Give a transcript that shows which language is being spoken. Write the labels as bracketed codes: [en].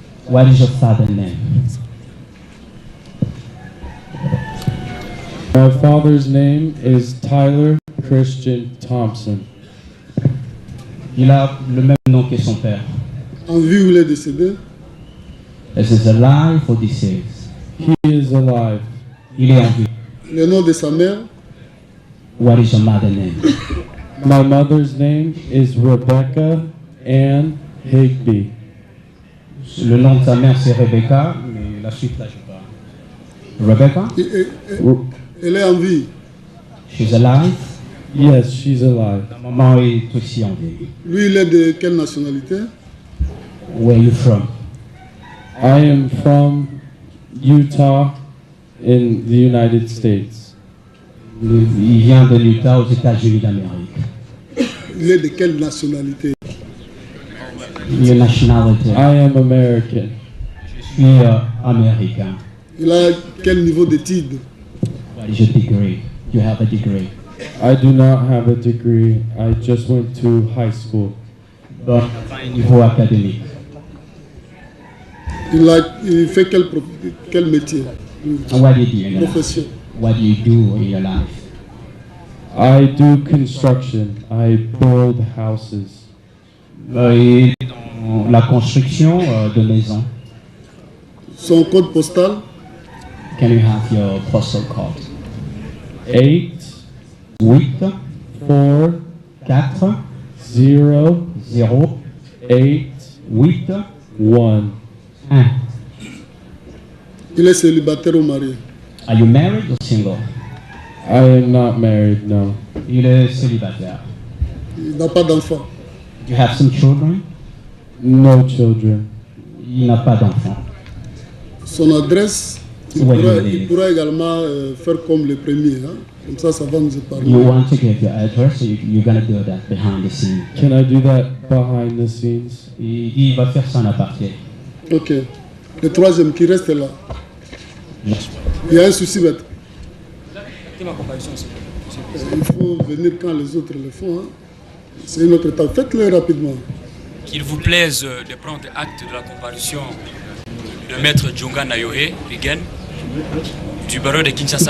[en] What is your father's name? My father's name is Tyler Christian Thompson. [fr] Il a le même nom que son père. En vie ou il est décédé? [en] Is he alive or deceased? He is alive. [fr] Il est en vie. Le nom de sa mère? [en] What is your mother's name? My mother's name is Rebecca Ann Higby. [fr] Le nom de sa mère c'est Rebecca, mais la suite là je sais pas. Rebecca? Elle est en vie. [en] She's alive? Yes, she's alive. [fr] La maman est aussi en vie. Lui, il est de quelle nationalité? [en] Where are you from? I am from Utah in the United States. [fr] Il vient de l'Utah aux États-Unis d'Amérique. Il est de quelle nationalité? [en] Your nationality? I am American. [fr] Je suis américain. Il a quel niveau d'études? [en] What is your degree? You have a degree? I do not have a degree. I just went to high school. [fr] Bon, niveau académique. Il fait quel métier? [en] What do you do in your [fr] Profession. [en] life? What do you do in your life? I do construction. I build houses. [fr] Et dans la construction de maisons. Son code postal? [en] Can you have your postal code? 8 8 4 4 0 0 8 8 1. 1. [fr] Il est célibataire ou marié? [en] Are you married or single? I am not married, no. [fr] Il est célibataire. Il n'a pas d'enfant. [en] Do you have some children? No children. [fr] Il n'a pas d'enfant. Son adresse, il pourra également faire comme le premier. Hein? Comme ça va nous épargner. [en] You want to give your address, so you're going to do that behind the scenes. Can I do that behind the scenes? [fr] Il va faire ça en aparté. Ok. Le troisième qui reste là. Il y a un souci, maître. Il faut venir quand les autres le font. Hein? C'est une autre étape. Faites-le rapidement. Qu'il vous plaise de prendre acte de la comparution de maître Djonga Nayohe Rigen du barreau de Kinshasa.